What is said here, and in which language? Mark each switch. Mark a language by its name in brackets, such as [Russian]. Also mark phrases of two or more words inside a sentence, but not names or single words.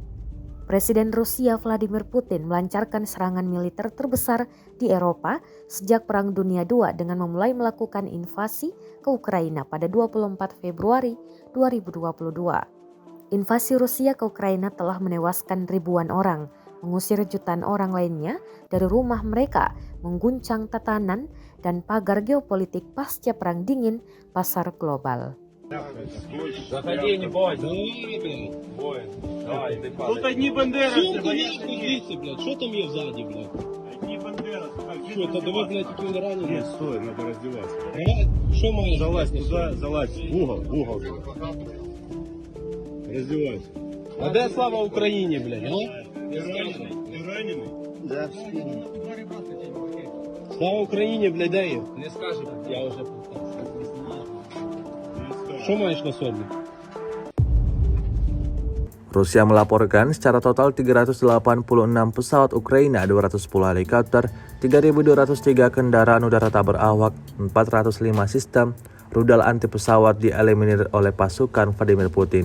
[Indonesian] Presiden Rusia Vladimir Putin melancarkan serangan militer terbesar di Eropa sejak Perang Dunia II dengan memulai melakukan invasi ke Ukraina pada 24 Februari 2022. Invasi Rusia ke Ukraina telah menewaskan ribuan orang, mengusir jutaan orang lainnya dari rumah mereka, mengguncang tatanan dan pagar geopolitik pasca Perang Dingin pasar global. [Russian] Заходи, не бойся. Тут одни бандеровцы, [Ukrainian] блядь? Що там є ззаді, блядь? [Russian] одни бандеровцы. [Ukrainian] Що, та диви, блядь, які вони ранені? [Russian] Нет, стой, надо раздеваться. [Ukrainian] Що маєш? [Russian] Залазь туда, залазь в угол. Раздевайся. [Ukrainian] А де слава Україні, блядь? А? [Russian] Ты раненый? Да, в спину. [Ukrainian] Слава Україні, блядь, де є? Не скажу, я вже питав. Що маєш на собі? [Indonesian] Rusia melaporkan secara total 386 pesawat Ukraina, 210 helikopter, 3.203 kendaraan udara tak berawak, 405 sistem rudal anti pesawat dieliminir oleh pasukan Vladimir Putin.